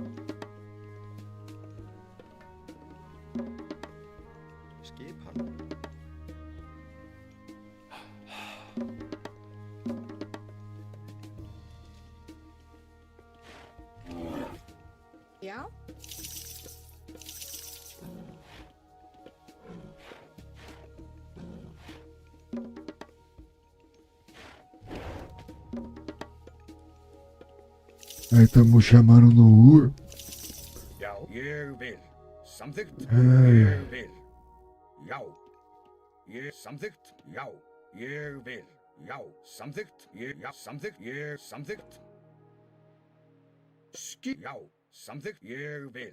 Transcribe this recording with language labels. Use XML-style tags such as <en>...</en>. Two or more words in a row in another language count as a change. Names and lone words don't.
<is>Skipan. Já.</is> <pt>Aí estamos chamando no UR.</pt> <is>Já. Ég vil. Samþykkt. Ai. Ég vil. Já. Samþykkt. Já. Ég vil. Já. Samþykkt. Já. Samþykkt. Samþykkt. Já. Samþykkt. Ég vil.</is>